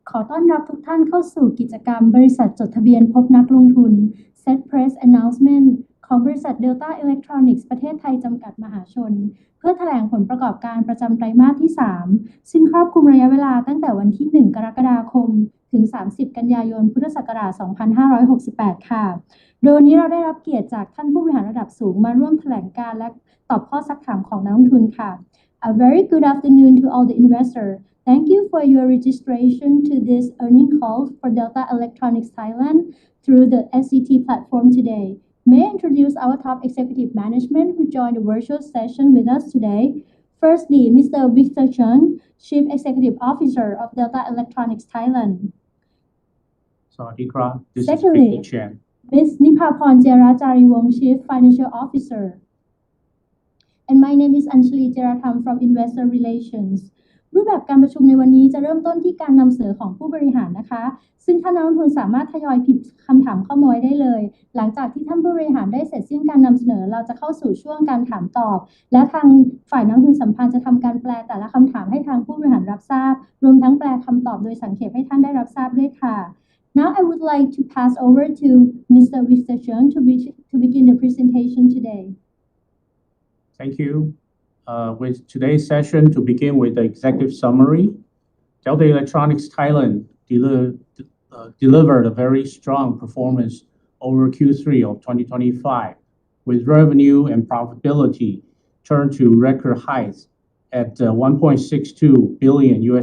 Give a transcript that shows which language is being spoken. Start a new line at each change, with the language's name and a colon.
Thai: ต้อนรับทุกท่านเข้าสู่กิจกรรมบริษัทจดทะเบียนพบนักลงทุน Set Press Announcement ของบริษัท Delta Electronics ประเทศไทยจำกัดมหาชนเพื่อแถลงผลประกอบการประจำไตรมาสที่ 3 ซึ่งครอบคลุมระยะเวลาตั้งแต่วันที่ 1 กรกฎาคม ถึง 30 กันยายน พุทธศักราช 2568 ค่ะ โดยวันนี้เราได้รับเกียรติจากท่านผู้บริหารระดับสูงมาร่วมแถลงการและตอบข้อซักถามของนักลงทุนค่ะ
English: A very good afternoon to all the investors. Thank you for your registration to this earnings call for Delta Electronics Thailand through the SCT platform today. May I introduce our top executive management who joined the virtual session with us today. Firstly, Mr. Victor Chen, Chief Executive Officer of Delta Electronics Thailand.
Thai: สวัสดีครับ
English: This is Secondly, Victor Chen. Ms. Nipaporn Jerajariwong, Chief Financial Officer.And my name is Anjali Jeratham from Investor Relations
Thai: รูปแบบการประชุมในวันนี้จะเริ่มต้นที่การนำเสนอของผู้บริหารนะคะซึ่งท่านนักลงทุนสามารถทยอยพิมพ์คำถามเข้ามาไว้ได้เลยหลังจากที่ท่านผู้บริหารได้เสร็จสิ้นการนำเสนอเราจะเข้าสู่ช่วงการถามตอบและทาง ฝ่ายนักลงทุนสัมพันธ์จะทำการแปลแต่ละคำถามให้ทางผู้บริหารรับทราบรวมทั้งแปลคำตอบโดยสังเขปให้ท่านได้รับทราบด้วยค่ะ
English: Now I would like to pass over to Mr. Victor Chen to begin the presentation today.Thank you. With today's session, to begin with the executive summary, Delta Electronics Thailand delivered a very strong performance over Q3 of 2025, with revenue and profitability turned to record heights at $1.62 billion